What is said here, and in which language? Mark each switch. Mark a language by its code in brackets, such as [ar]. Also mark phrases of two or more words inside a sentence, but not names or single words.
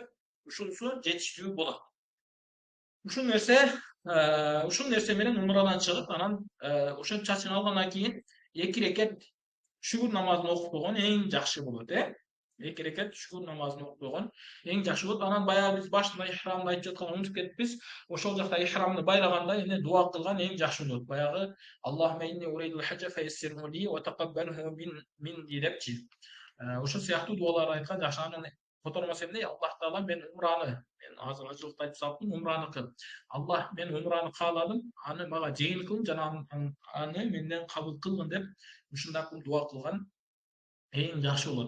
[ky] Ушунусу жетиштүү болот. Ушул нерсе менен умрадан чыгып, анан ошо чачын алгандан кийин 2 рекет шүгүр намазын окуп койгон эң жакшы болот, 2 рекет шүгүр намазын окуп койгон эң жакшы болот. Анан баягы биз башында ихрамды айтып жатканда унутуп кетипиз. Ошол жакта ихрамды байлаганда эмне дуа кылган эң жакшы болот. [ar] Баягы اللهم إني أريد الحج فيسره لي وتقبله مني депчи. [ky] Ошол сыяктуу дуаларды айткан жакшы. Анан котормосо эмне? Аллах Таала мен азыр ажылыкта айтып салыптым, умраны кыл. Аллах, мен умраны кааладым, аны мага жеңил кыл жана аны менден кабыл кылгын деп ушундай кылып дуа кылган эң жакшы болот.